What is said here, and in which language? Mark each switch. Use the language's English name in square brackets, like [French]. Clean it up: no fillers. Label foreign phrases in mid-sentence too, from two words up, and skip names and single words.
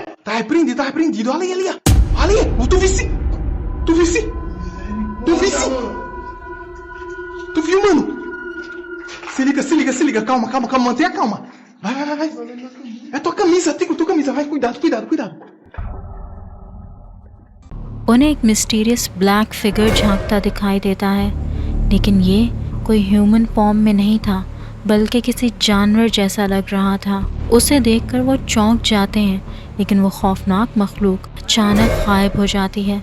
[Portuguese] Tá repreendido, ali, ó. Ali, tu viu? Tu viu, mano? Se liga, calma, mantenha calma. Vai. É tua camisa, vai, cuidado. [Hindi] उन्हें एक [English] mysterious black figure [Hindi] झांकता दिखाई देता है, लेकिन ये कोई [English] human form [Hindi] में नहीं था बल्कि किसी जानवर जैसा लग रहा था। उसे देखकर वो चौंक जाते हैं, लेकिन वो खौफनाक मखलूक अचानक गायब हो जाती है।